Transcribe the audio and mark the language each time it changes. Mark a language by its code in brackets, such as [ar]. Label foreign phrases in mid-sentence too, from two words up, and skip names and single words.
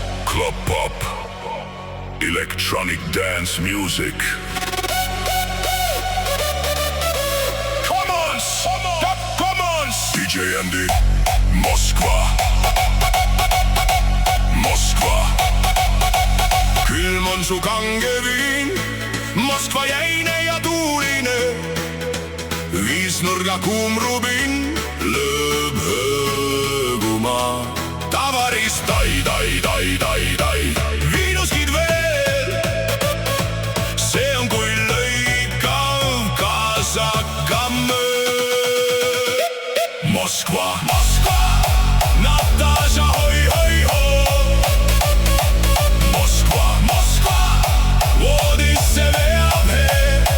[en] Club pop, electronic dance music. Come on, come on, DJ Andy, Moskva, Moskva. [et] Külm on su kange viin, Moskva jäine ja tuuline. Viisnurga kuum rubin lööb hõõguma. Tavaris tai, tai, tai, tai, tai. Viinuskid veel, see on kui lõikav kasakammöö. Moskva, Moskva, Natasha, hoi, hoi, hoi. Moskva, Moskva, voodisse veab hee.